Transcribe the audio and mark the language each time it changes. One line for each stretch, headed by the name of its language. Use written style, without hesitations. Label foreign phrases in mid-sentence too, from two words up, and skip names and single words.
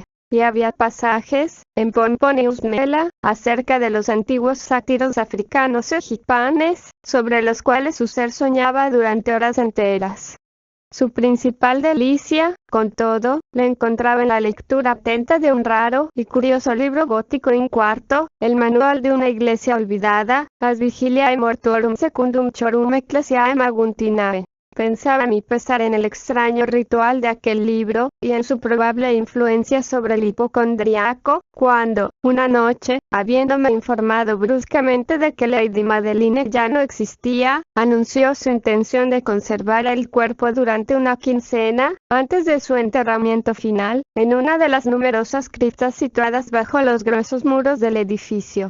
Spanish: Y había pasajes, en Pomponius Mela, acerca de los antiguos sátiros africanos egipcios, sobre los cuales su ser soñaba durante horas enteras. Su principal delicia, con todo, la encontraba en la lectura atenta de un raro y curioso libro gótico
Latin: in quarto,
Spanish: el manual de una iglesia olvidada, As Vigiliae Mortuorum Secundum Chorum Ecclesiae Maguntinae. Pensaba a mi pesar en el extraño ritual de aquel libro, y en su probable influencia sobre el hipocondriaco, cuando, una noche, habiéndome informado bruscamente de que Lady Madeline ya no existía, anunció su intención de conservar el cuerpo durante una quincena, antes de su enterramiento final, en una de las numerosas criptas situadas bajo los gruesos muros del edificio.